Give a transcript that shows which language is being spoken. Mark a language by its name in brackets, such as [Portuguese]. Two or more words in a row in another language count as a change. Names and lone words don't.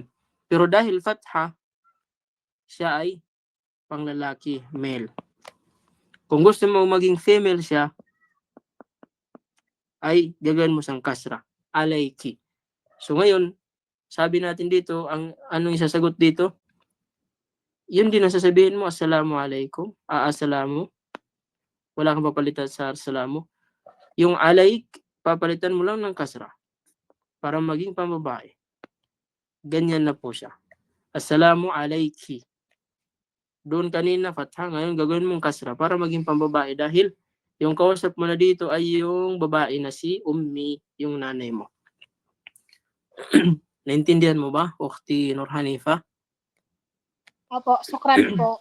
[Filipino] Pero dahil fatha, siya ay panglalaki, male. Kung gusto mo maging female siya, ay gagawin mo siyang kasra. Alayki. So ngayon, sabi natin dito, anong isasagot dito? Yun din ang sasabihin mo, [Arabic] السلام عليكم. [Filipino] Assalamu. Wala kang papalitan sa assalamu. Yung alayk, papalitan mo lang ng kasra. Para maging pambabae. Ganyan na po siya. [Arabic] السلام عليكِ. [Filipino] Doon kanina fatha, ngayon gagawin mong kasra para maging pambabae dahil yung kausap mo na dito ay yung babae na si ummi, yung nanay mo. Naintindihan mo ba, Ukhti Nur Hanifa? Opo, sukran po.